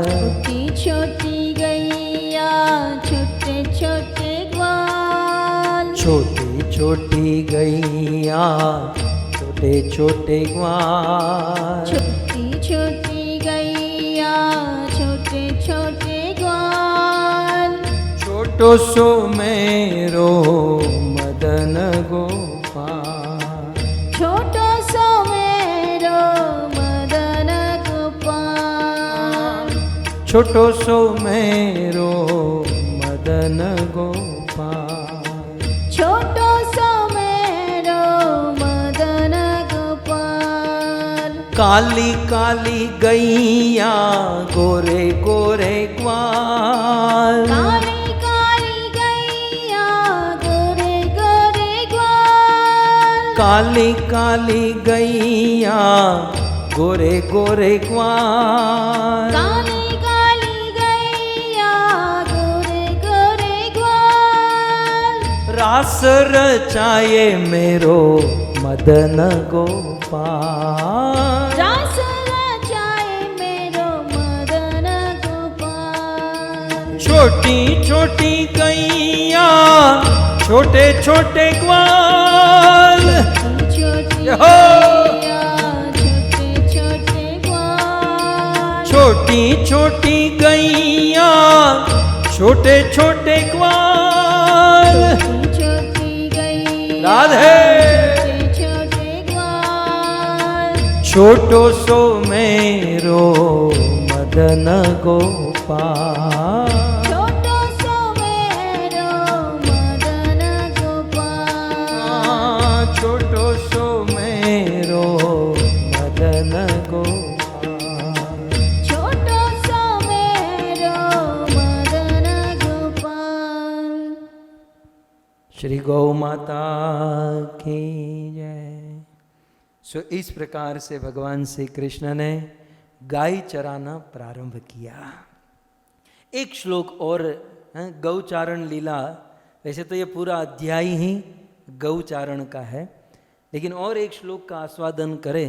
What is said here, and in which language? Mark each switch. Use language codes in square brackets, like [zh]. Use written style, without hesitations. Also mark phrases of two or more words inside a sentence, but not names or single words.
[hi] छोटी छोटी गैया छोटे छोटे ग्वाल, छोटी छोटी गैया छोटे छोटे ग्वाल, छोटी छोटी गैया छोटे छोटे ग्वाल, [bra] छोटो सो मेरो मदन गोपाल, छोटो सो मेरो मदन गोपाल, छोटो सो मेरो मदन गोपाल, छोटो सो मेरो मदन गोपाल, [hi] काली काली गैया गोरे गोरे ग्वाल, काली काली गैया गोरे गोरे ग्वाल, काली काली गैया गोरे गोरे ग्वाल, काली काली गैया गोरे गोरे ग्वाल, [bra] रास रचाए मेरो मदन गोपाल, रास रचाए मेरो मदन गोपाल, [hi] छोटी छोटी गैया छोटे छोटे ग्वाल, छोटी हो। गैया छोटे छोटे ग्वाल, छोटी छोटी गैया छोटे छोटे ग्वाल, छोटी गैया राधे। छोटे छोटे ग्वाल, [bra] छोटो सो मेरो मदन गोपाल, छोटो सो मेरो मदन गोपाल, छोटो सो मेरो मदन गोपाल, छोटो सो मेरो मदन गोपाल। [hi] श्री गौ माता की जय। सो इस प्रकार से भगवान श्री कृष्ण ने गाय चराना प्रारंभ किया। एक श्लोक और गौचारण लीला, वैसे तो ये पूरा अध्याय ही गौचारण का है, लेकिन और एक श्लोक का आस्वादन करें।